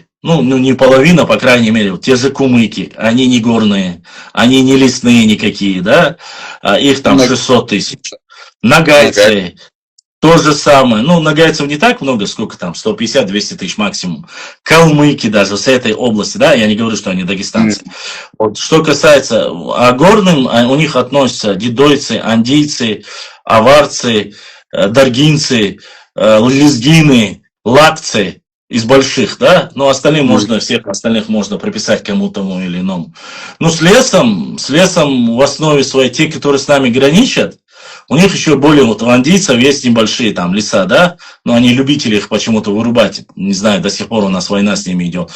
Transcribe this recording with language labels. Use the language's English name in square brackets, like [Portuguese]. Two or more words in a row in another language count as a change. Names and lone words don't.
[Russian] Ну, не половина, по крайней мере, те же кумыки, они не горные, они не лесные никакие, да, их там 600 тысяч. Нагайцы, то же самое, ну, нагайцев не так много, сколько там, 150-200 тысяч максимум. Калмыки даже с этой области, да, я не говорю, что они дагестанцы. Вот, что касается, горным, у них относятся дидойцы, андийцы, аварцы, даргинцы, лезгины, лакцы, из больших, да, но остальным можно, всех остальных можно приписать кому-то или иному. Но с лесом в основе своей, те, которые с нами граничат, у них еще более, вот у андийцев есть небольшие там леса, да, но они любители их почему-то вырубать, не знаю, до сих пор у нас война с ними идет.